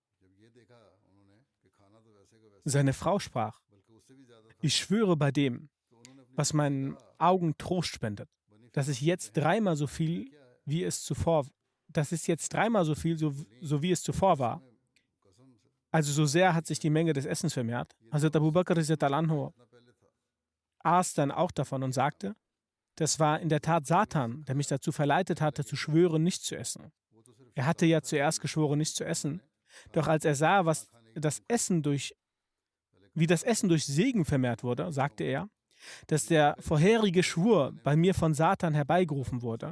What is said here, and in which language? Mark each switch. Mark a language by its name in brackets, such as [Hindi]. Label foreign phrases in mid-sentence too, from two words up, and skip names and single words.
[German] Seine Frau sprach: Ich schwöre bei dem, was meinen Augen Trost spendet, dass es jetzt dreimal so viel, wie es zuvor, dass es jetzt dreimal so viel, so wie es zuvor war. Also so sehr hat sich die Menge des Essens vermehrt. Hazrat Abu Bakr [Arabic] رضي الله عنه [German] aß dann auch davon und sagte: Das war in der Tat Satan, der mich dazu verleitet hatte, zu schwören, nicht zu essen. Er hatte ja zuerst geschworen, nicht zu essen. Doch als er sah, wie das Essen durch Segen vermehrt wurde, sagte er, dass der vorherige Schwur bei mir von Satan herbeigerufen wurde.